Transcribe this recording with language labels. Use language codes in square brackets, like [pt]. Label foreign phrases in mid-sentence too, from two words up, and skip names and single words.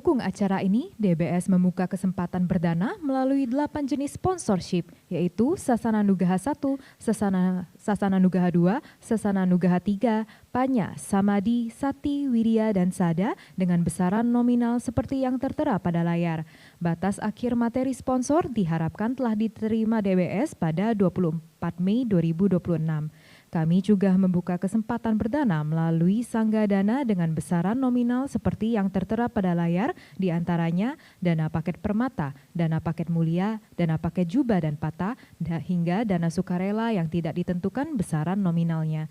[id] acara ini, DBS membuka kesempatan berdana melalui 8 jenis sponsorship, yaitu Sasana Nugaha 1, Sasana Nugaha 2, Sasana Nugaha 3, Panya, Samadi, Sati, Wirya, dan Sada dengan besaran nominal seperti yang tertera pada layar. Batas akhir materi sponsor diharapkan telah diterima DBS pada 24 Mei 2026. Kami juga membuka kesempatan berdana melalui Sangga Dana dengan besaran nominal seperti yang tertera pada layar, diantaranya dana paket permata, dana paket mulia, dana paket jubah dan patah, hingga dana sukarela yang tidak ditentukan besaran nominalnya.